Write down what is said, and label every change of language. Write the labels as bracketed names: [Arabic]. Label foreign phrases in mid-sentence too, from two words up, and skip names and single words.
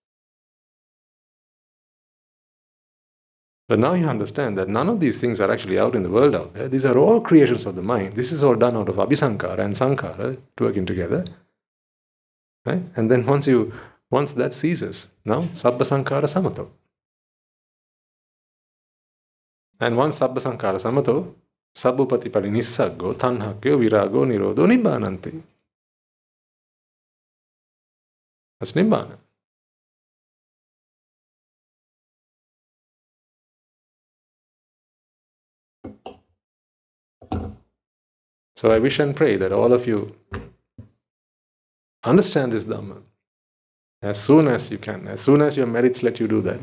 [English] But now you understand that none of these things are actually out in the world out there. These are all creations of the mind. This is all done out of Abhisankara and Sankára working together. Right? And then once that ceases, now [Pali] Sabba Sankára Samató. [English] And once [Pali] Sabba Sankára Samató, Sabbupati Pari Nissaggo, Tanhakyo, Virago, Nirodho, Nibbānanti. [English] That's Nibbana. So I wish and pray that all of you understand this Dhamma as soon as you can, as soon as your merits let you do that.